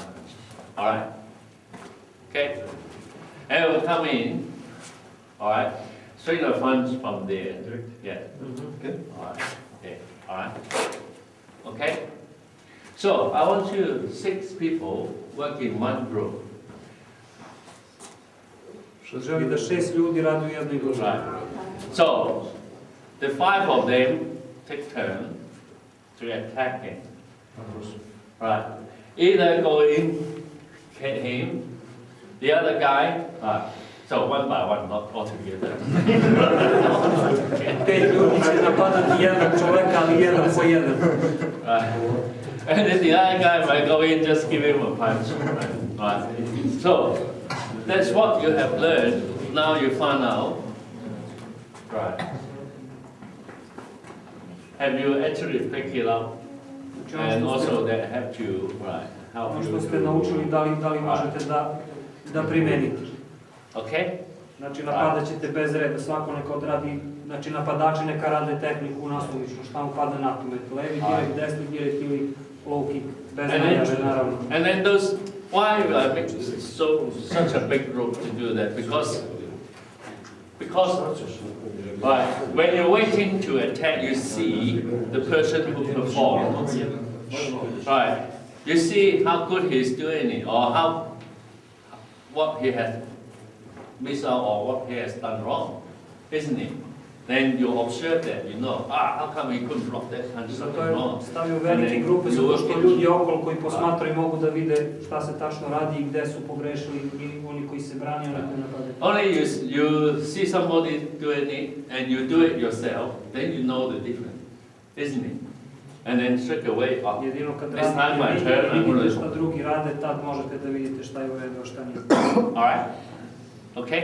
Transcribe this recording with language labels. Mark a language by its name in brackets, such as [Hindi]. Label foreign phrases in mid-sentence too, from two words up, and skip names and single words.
[English] All right. Okay. And we'll come in. All right. Swing the punch from there. Yeah. Okay. All right. Okay. All right. Okay. So I want you 6 people work in one group. [Serbian] Želi da 6 ljudi radi u jednoj grupi. [English] Right. So the 5 of them take turn to attacking. Right. Either go in, hit him, the other guy. So one by one, not all together. [Serbian] 5 ljudi će napadati jednog čoveka, ali jedan po jedan. [English] Right. And then the other guy might go in, just give him a punch. Right. So that's what you have learned. Now you find out. Right. Have you actually picked it up? And also that have to help [Serbian] Ono [English] you [Serbian] što ste [English] to- [Serbian] naučili, da li možete da primenite. [English] Okay? [Serbian] Znači napadat ćete bez reda, svako neka odradi, znači napadači neka rade tehniku nasumično, šta mu pada na pamet, levi direkt, desni direkt ili [English] low kick, [Serbian] bez najave naravno. [English] And then those, why I make such a big group to do that? Because when you're waiting to attack, you see the person who performed. Right. You see how good he's doing it, or what he has missed out, or what he has done wrong, isn't it? Then you observe that, you know, how come he couldn't block that punch, [Serbian] Zato [English] something [Serbian] je [English] wrong. [Serbian] stavio velike grupe, zato što ljudi okolo koji posmatraju mogu da vide šta se tačno radi i gde su pogrešili i oni koji se brani, oni koji napadaju. [English] Only you see somebody doing it and you do it yourself, then you know the difference, isn't it? And then straight away, [Serbian] Jedino kad [English] this time my [Serbian] radite, [English] turn, I'm [Serbian] vidite [English] going [Serbian] šta [English] to... [Serbian] drugi rade, tad možete da vidite šta je u redu, a šta nije. [English] All right? Okay?